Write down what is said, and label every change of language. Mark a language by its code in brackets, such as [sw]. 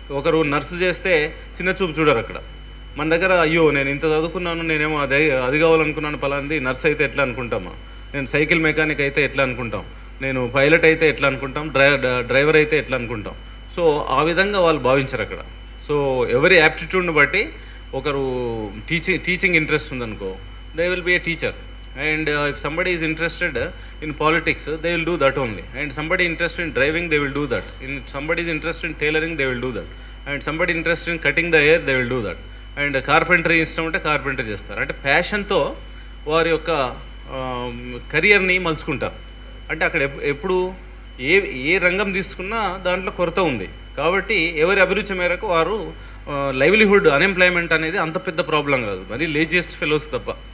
[te] ఒకరు నర్సు చేస్తే చిన్న చూపు చూడరు అక్కడ. మన దగ్గర అయ్యో నేను ఇంత చదువుకున్నాను, నేనేమో అది కావాలనుకున్నాను, ఫలాంది నర్స్ అయితే ఎట్లా అనుకుంటామా, నేను సైకిల్ మెకానిక్ అయితే ఎట్లా అనుకుంటాం, నేను పైలట్ అయితే ఎట్లా అనుకుంటాం, డ్రైవర్ అయితే ఎట్లా అనుకుంటాం. సో ఆ విధంగా వాళ్ళు భావించరు అక్కడ. సో ఎవరి యాప్టిట్యూడ్ని బట్టి, ఒకరు టీచింగ్ ఇంట్రెస్ట్ ఉందనుకో, [en] They will be a teacher. And if somebody is interested in politics, they will do that only. And somebody interested in driving, they will do that. In somebody is interested in tailoring, they will do that. And somebody interested in cutting the hair, they will do that. [te] And carpentry ఇష్టం ఉంటే carpentry చేస్తారు. అంటే ప్యాషన్తో వారి యొక్క కెరియర్ని మలుచుకుంటారు. అంటే అక్కడ ఎప్పుడు ఏ రంగం తీసుకున్నా దాంట్లో కొరత ఉంది. కాబట్టి ఎవరి అభిరుచి మేరకు వారు లైవ్లీహుడ్, అన్ఎంప్లాయ్మెంట్ అనేది అంత పెద్ద ప్రాబ్లం కాదు, మరి లేజియస్ట్ ఫెలోస్ తప్ప.